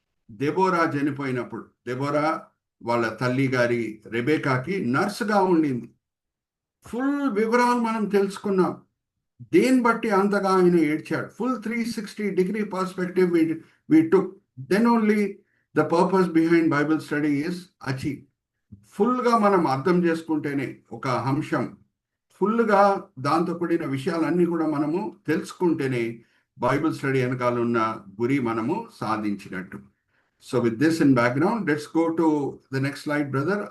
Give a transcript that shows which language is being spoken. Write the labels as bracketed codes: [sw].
[te] Deborah చనిపోయినప్పుడు, Deborah వాళ్ళ తల్లి గారి రెబేకాకి నర్సుగా ఉండింది. ఫుల్ వివరాలు మనం తెలుసుకున్నాం. దేని బట్టి అంతగా ఆయన ఏడ్చాడు. [en] Full 360 degree perspective we took. Then only the purpose behind Bible study is achieved. [te] ఫుల్గా మనం అర్థం చేసుకుంటేనే ఒక అంశం ఫుల్గా దాంతో కూడిన విషయాలన్నీ కూడా మనము తెలుసుకుంటేనే బైబిల్ స్టడీ వెనకాల ఉన్న గురి మనము సాధించినట్టు. [en] So with this in background, let's go to the next slide brother.